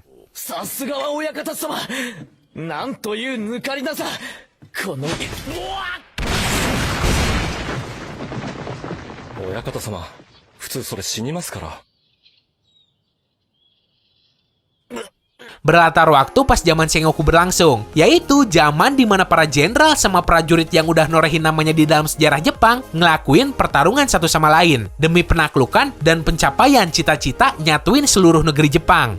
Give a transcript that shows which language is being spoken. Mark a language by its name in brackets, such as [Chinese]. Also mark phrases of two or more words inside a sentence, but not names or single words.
[Japanese] さすがは親方様。なんという抜かりなさ。この親方様、普通それ死にますから。 [Indonesian] Berlatar waktu pas zaman Sengoku berlangsung, yaitu zaman dimana para jenderal sama prajurit yang udah norehin namanya di dalam sejarah Jepang ngelakuin pertarungan satu sama lain demi penaklukan dan pencapaian cita-cita nyatuin seluruh negeri Jepang.